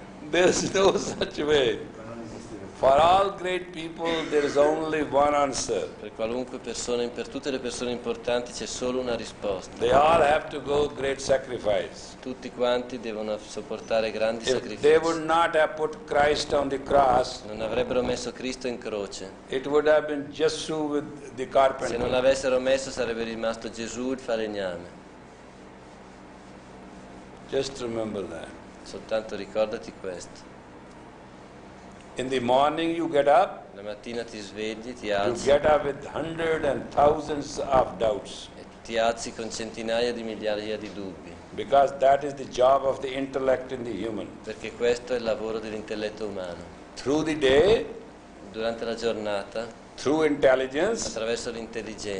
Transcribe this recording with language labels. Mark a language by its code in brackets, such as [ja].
[en] There's no such way. For all great people there is only one answer. [it] Per qualunque persona, per tutte le persone importanti c'è solo una risposta. [en] They all have to go great sacrifice. [it] Tutti quanti devono sopportare grandi [en] If [it] sacrifici. [en] they would not have put Christ on the cross, [it] non avrebbero messo Cristo in croce. [en] It would have been Gesù with the carpenter. [it] Se non l'avessero messo sarebbe rimasto Gesù il falegname. [en] Just remember that. [it] Soltanto ricordati questo. [en] In the morning you get up. [it] La mattina ti svegli, ti [en] You [it] alzi. [en] get up with hundreds and thousands of doubts. [it] E ti alzi con centinaia di migliaia di dubbi. [en] Because that is the job of the intellect in the human. [it] Perché questo è il lavoro dell'intelletto umano. [en] Through the day, [it] durante la giornata, [en] through intelligence, [it] attraverso l'intelligenza,